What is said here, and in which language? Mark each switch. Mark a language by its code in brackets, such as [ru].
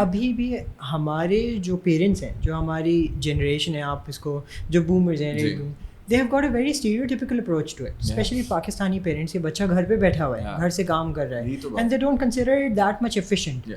[ur] But ابھی بھی ہمارے جو پیرنٹس ہیں, جو ہماری جنریشن ہے, آپ اس کو جو بومرز ہیں, [en] they have got a very stereotypical approach to it, especially Pakistani parents. [ur] کہ بچہ گھر پہ بیٹھا ہوا ہے, گھر سے کام کر رہا ہے, [en] and they don't consider it that much efficient.